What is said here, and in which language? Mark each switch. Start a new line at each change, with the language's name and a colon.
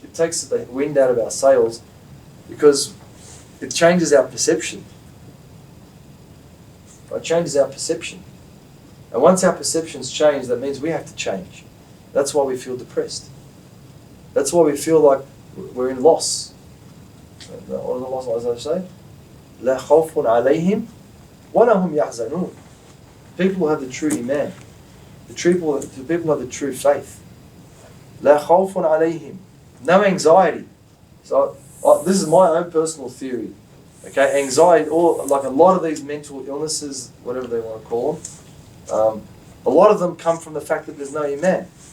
English: It takes the wind out of our sails, because it changes our perception. It changes our perception. And once our perceptions change, that means we have to change. That's why we feel depressed. That's why we feel like we're in loss. What does Allah say?
Arabic: لا خوف عليهم ولا هم يحزنون.
English: People have the true iman. The people have the true faith.
Arabic: لا خوف عليهم.
English: No anxiety. So this is my own personal theory. Okay, anxiety, or like a lot of these mental illnesses, whatever they want to call them, a lot of them come from the fact that there's no iman.